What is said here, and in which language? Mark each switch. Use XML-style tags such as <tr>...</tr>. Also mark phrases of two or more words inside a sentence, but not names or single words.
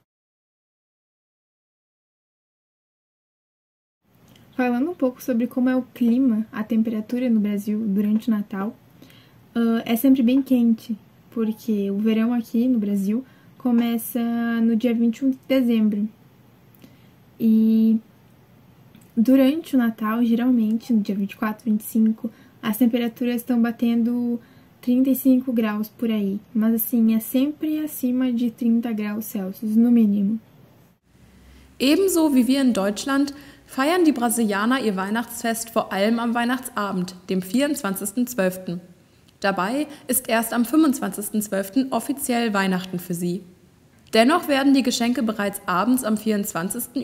<pt>Falando um pouco sobre como é o clima, a temperatura no Brasil durante o Natal, é sempre bem quente, porque o verão aqui no Brasil começa no dia 21 de dezembro. E durante o Natal, geralmente, no dia 24, 25, as temperaturas estão batendo 35 graus por aí. Mas, assim, é sempre acima de 30 graus Celsius, no mínimo.</pt> <de>Ebenso wie wir in Deutschland feiern die Brasilianer ihr Weihnachtsfest vor allem am Weihnachtsabend, dem 24.12. Dabei ist erst am 25.12. offiziell Weihnachten für sie. Dennoch werden die Geschenke bereits abends am 24.</de>